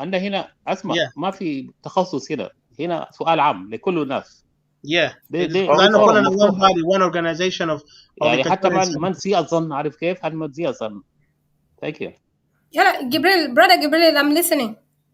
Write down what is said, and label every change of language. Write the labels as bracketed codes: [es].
[ar] عندنا هنا اسمع ما في تخصص هنا سؤال عام لكل الناس. لانه كلنا [en] one organization of [ar] يعني حتى ما نسيء الظن. عارف كيف؟ حتى ما تسيء الظن. [en] Thank you. [ar] يلا [en] جبريل برادر جبريل I'm listening.